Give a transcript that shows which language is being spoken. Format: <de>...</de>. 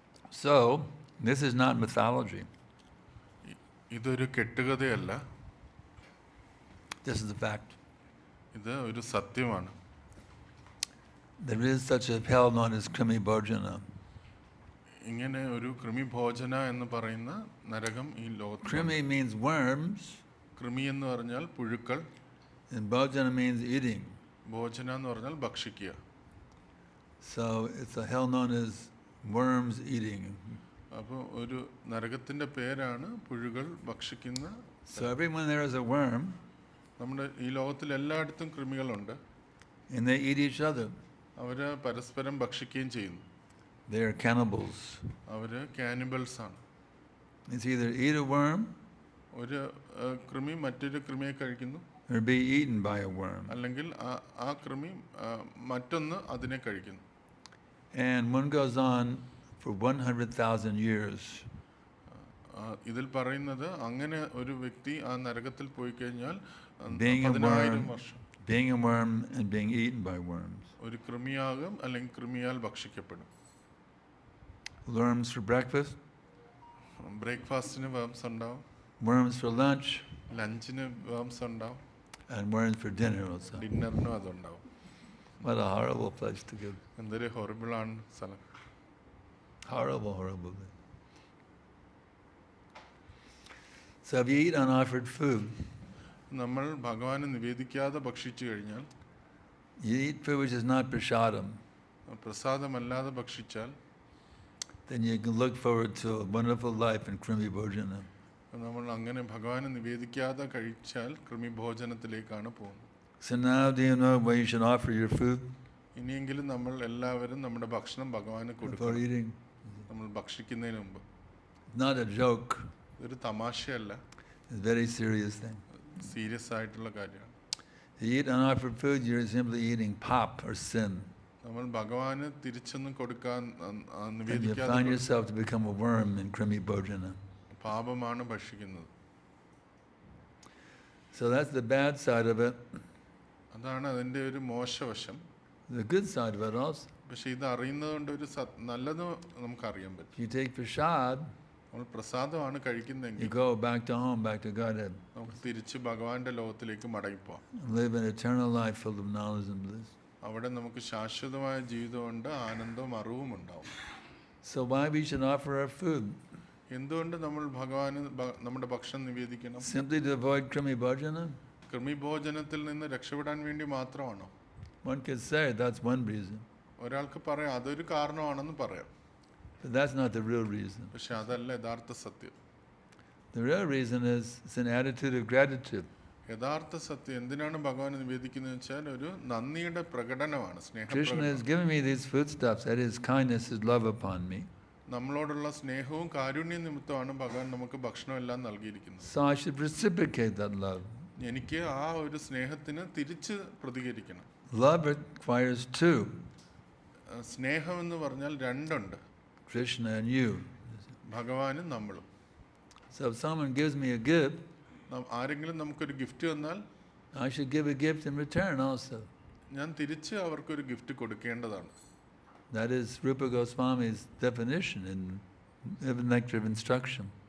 <en>So, this is not mythology.</en> <ml>ഇതൊരു കെട്ടുകഥയല്ല,</ml> <en>This is the fact.</en> <ml>ഇത് ഒരു സത്യമാണ്.</ml> <en>There is such a hell known as Krimi Bhojana.</en> <ml>ഇങ്ങനെ ഒരു കൃമിഭോജന എന്ന് പറയുന്ന നരകം ഈ ലോകത്ത്.</ml> <en>Krimi means worms,</en> <ml>കൃമി എന്ന് പറഞ്ഞാൽ പുഴുക്കൾ,</ml> <en>and Bhojana means eating.</en> <ml>ഭോജന എന്ന് പറഞ്ഞാൽ ഭക്ഷിക്കുക.</ml> <en>So it's a hell known as worms eating.</en> <ml>അപ്പോൾ ഒരു നരകത്തിൻ്റെ പേരാണ് പുഴുകൾ ഭക്ഷിക്കുന്ന.</ml> <en>So everyone there is a worm,</en> <ml>നമ്മുടെ ഈ ലോകത്തിൽ എല്ലായിടത്തും കൃമികളുണ്ട്.</ml> <en>and they eat each other.</en> <ml>അവർ പരസ്പരം ഭക്ഷിക്കുകയും ചെയ്യുന്നു.</ml> <en>They are cannibals.</en> <ml>Our cannibals ആണ്.</ml> <en>It's either eat a worm</en> <ml>ഒരു കൃമി മറ്റൊരു കൃമിയെ കഴിക്കുന്നു,</ml> <en>or be eaten by a worm.</en> <ml>അല്ലെങ്കിൽ ആ കൃമി മറ്റൊന്ന് അതിനെ കഴിക്കുന്നു.</ml> <en>And one goes on for 100,000 years.</en> <ml>ഇതിൽ പറയുന്നത് അങ്ങനെ ഒരു വ്യക്തി ആ നരകത്തിൽ പോയി കഴിഞ്ഞാൽ</ml> <en>Being a</en> <ml>10,000 വർഷം</ml> <en>being a worm and being eaten by worms.</en> <ml>ഒരു കൃമിയാകും അല്ലെങ്കിൽ കൃമിയാൽ ഭക്ഷിക്കപ്പെടും.</ml> <en>Worms for breakfast,</en> <ml>ബ്രേക്ക്ഫാസ്റ്റിന് വേംസ് ഉണ്ടാവും,</ml> <en>worms for lunch,</en> <ml>ലഞ്ചിന് വേംസ് ഉണ്ടാവും,</ml> <en>and worms for dinner also.</en> <ml>ഡിന്നറിനും അതുണ്ടാവും.</ml> <en>What a horrible place to go.</en> <ml>എന്തൊരു ഹൊറിബിളാണ് സ്ഥലം.</ml> <en>Horrible, horrible. So if you eat unoffered food,</en> <ml>നമ്മൾ ഭഗവാന് നിവേദിക്കാതെ ഭക്ഷിച്ചു കഴിഞ്ഞാൽ,</ml> <en>you eat food which is not prashadam,</en> <ml>പ്രസാദമല്ലാതെ ഭക്ഷിച്ചാൽ,</ml> <en>then you can look forward to a wonderful life in Krimi Bhojana.</en> <ml>നമ്മൾ അങ്ങനെ ഭഗവാന് നിവേദിക്കാതെ കഴിച്ചാൽ കൃമിഭോജനത്തിലേക്കാണ് പോകുന്നത്.</ml> <en>So now do you know where you should offer your food</en> <ml>ഇനിയെങ്കിലും നമ്മൾ എല്ലാവരും നമ്മുടെ ഭക്ഷണം ഭഗവാന്</ml> <en>before</en> <ml>കൊടുക്കണം.</ml> <en>eating?</en> <ml>നമ്മൾ ഭക്ഷിക്കുന്നതിന് മുമ്പ്.</ml> <en>It's not a joke.</en> <ml>ഇതൊരു തമാശയല്ല,</ml> <en>It's a very serious thing.</en> <ml>Serious ആയിട്ടുള്ള കാര്യമാണ്.</ml> <en>If you eat unoffered food, you're simply eating pop or sin.</en> <ml>നമ്മൾ ഭഗവാന് തിരിച്ചൊന്നും കൊടുക്കാൻ</ml> <en>And you</en> <ml>നിവേദിക്കാതെ</ml> <en>find yourself to become a worm in Krimi Bhojana.</en> <ml>പാപമാണ് ഭക്ഷിക്കുന്നത്.</ml> <en>So that's the bad side of it.</en> <ml>അതാണ് അതിൻ്റെ ഒരു മോശവശം.</ml> <en>The good side of it also.</en> <ml>പക്ഷെ ഇത് അറിയുന്നത് കൊണ്ട് ഒരു നല്ലത് നമുക്കറിയാൻ പറ്റും.</ml> <en>If you take prasad,</en> <ml>നമ്മൾ പ്രസാദമാണ്</ml> <en>you</en> <ml>കഴിക്കുന്നതെങ്കിൽ</ml> <en>go back to home, back to Godhead,</en> <ml>നമുക്ക് തിരിച്ച് ഭഗവാന്റെ ലോകത്തിലേക്ക് മടങ്ങിപ്പോവാം.</ml> <en>and live an eternal life full of knowledge and bliss.</en> <ml>അവിടെ നമുക്ക് ശാശ്വതമായ ജീവിതമുണ്ട്, ആനന്ദവും അറിവും ഉണ്ടാവും.</ml> <en>So why we should offer our food?</en> <ml>എന്തുകൊണ്ട് നമ്മൾ ഭഗവാന് നമ്മുടെ ഭക്ഷണം നിവേദിക്കണം?</ml> <en>Simply to avoid Krimi Bhojana?</en> <ml>കൃമിഭോജനത്തിൽ നിന്ന് രക്ഷപ്പെടാൻ വേണ്ടി മാത്രമാണോ?</ml> <en>One could say that's one reason,</en> <ml>ഒരാൾക്ക് പറയാം അതൊരു കാരണമാണെന്ന് പറയാം,</ml> <en>but that's not the real reason.</en> <ml>പക്ഷെ അതല്ല യഥാർത്ഥ സത്യം.</ml> <en>The real reason is it's an attitude of gratitude.</en> <ml>യഥാർത്ഥ സത്യം എന്തിനാണ് ഭഗവാൻ നിവേദിക്കുന്നത് വെച്ചാൽ ഒരു നന്ദിയുടെ പ്രകടനമാണ്,</ml> <en>Krishna</en> <ml>സ്നേഹപ്രകടനം.</ml> <en>has given me these foodstuffs, that is kindness, his love upon me.</en> <ml>നമ്മളോടുള്ള സ്നേഹവും കാരുണ്യം നിമിത്തമാണ് ഭഗവാൻ നമുക്ക് ഭക്ഷണം എല്ലാം നൽകിയിരിക്കുന്നത്.</ml> <en>So I should reciprocate that love.</en> <ml>എനിക്ക് ആ ഒരു സ്നേഹത്തിന് തിരിച്ച് പ്രതികരിക്കണം.</ml> <en>Love requires two,</en> <ml>സ്നേഹം എന്ന് പറഞ്ഞാൽ രണ്ടുണ്ട്,</ml> <en>Krishna and you.</en> <ml>ഭഗവാനും നമ്മളും.</ml> <en>So if someone gives me a gift,</en> <ml>ആരെങ്കിലും നമുക്കൊരു ഗിഫ്റ്റ് തന്നാൽ</ml> <en>I should give a gift in return also.</en> <ml>ഞാൻ തിരിച്ച് അവർക്കൊരു ഗിഫ്റ്റ് കൊടുക്കേണ്ടതാണ്.</ml> <en>That is Rupa Goswami's definition in Nectar of Instruction.</en>